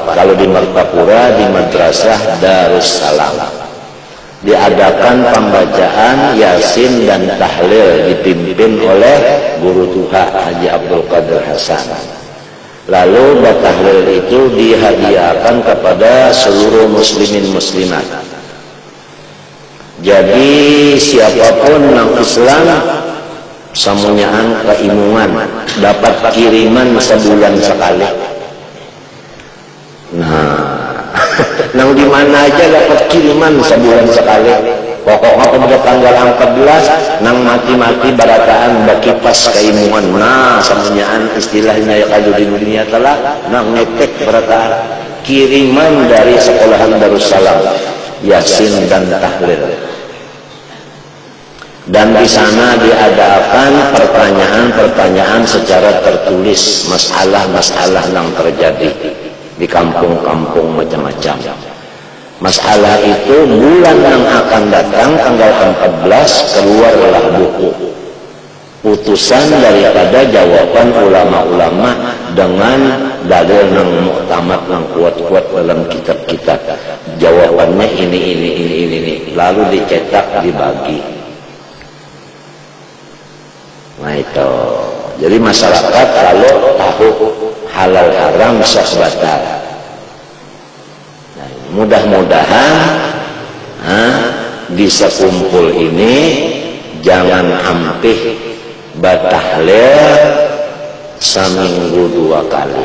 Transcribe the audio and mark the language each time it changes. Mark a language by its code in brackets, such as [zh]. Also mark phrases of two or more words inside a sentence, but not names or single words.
[id] Kalau di Martapura di Madrasah Darussalam diadakan pembacaan Yasin dan tahlil dipimpin oleh Guru Tuha Haji Abdul Qadir Hasan. Lalu tahlil itu dihadiahkan kepada seluruh muslimin muslimat. [bjn] Jadi siapapun yang Islam samunyaan keimungan dapat kiriman sebulan sekali. Nah, nang di mana aja dapat kiriman sebulan sekali. Pokoknya pada tanggal 14 nang mati-mati barataan bagi pas keimungan. Nah, samunyaan istilahnya ya kalau di dunia telah nang ngetek barataan kiriman dari sekolahan Darussalam Yasin dan tahlil. [id] Dan di sana diadakan pertanyaan-pertanyaan secara tertulis, masalah-masalah yang terjadi di kampung-kampung macam-macam. Masalah itu bulan yang akan datang tanggal 14 keluarlah buku putusan daripada jawaban ulama-ulama dengan dalil yang muktamad yang kuat-kuat dalam kitab-kitab. Jawabannya ini. Lalu dicetak, dibagi. Nah itu. Jadi masyarakat kalau tahu halal haram sah batal. [bjn] Nah, mudah-mudahan bisa kumpul ini jangan ampih batahlil seminggu 2 kali.